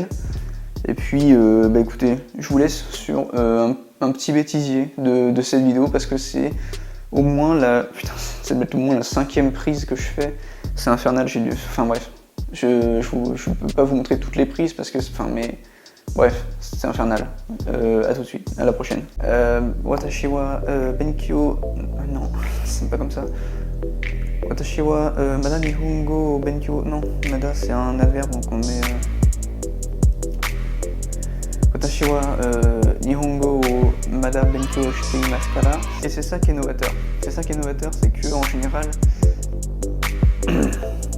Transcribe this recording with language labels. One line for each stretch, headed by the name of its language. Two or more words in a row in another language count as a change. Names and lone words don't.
French: Et puis bah écoutez, je vous laisse sur un petit bêtisier de cette vidéo parce que c'est au moins la 5e prise que je fais. C'est infernal, enfin bref. Je peux pas vous montrer toutes les prises parce que mais bref, c'est infernal. À tout de suite, à la prochaine.
Japanese: 私は勉強...
French: Non, c'est pas comme ça.
Japanese: 私はまだ日本語勉強...
French: Non, mada c'est un adverbe donc on met...
Japanese: 私は日本語まだ勉強していますから.
French: Et c'est ça qui est novateur. C'est ça qui est novateur, c'est que en général...